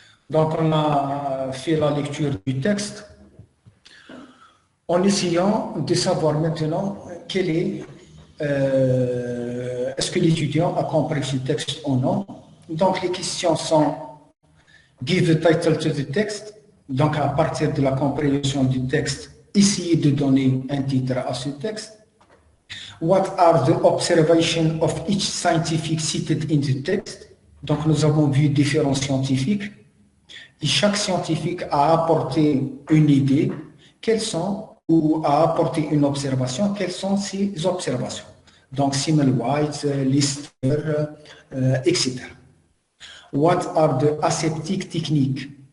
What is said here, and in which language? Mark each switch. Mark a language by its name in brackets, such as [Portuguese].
[French] Donc, on a fait la lecture du texte en essayant de savoir maintenant quel est, est-ce que l'étudiant a compris ce texte ou non. Donc, les questions sont [English] give the title to the text. [French] Donc, à partir de la compréhension du texte, essayez de donner un titre à ce texte. [English] What are the observations of each scientific cited in the text? [French] Donc, nous avons vu différents scientifiques. Et chaque scientifique a apporté une idée. Quelles sont, ou a apporté une observation, quelles sont ces observations? Donc, [English] Semmelweis, Lister, etc. What are the aseptic techniques?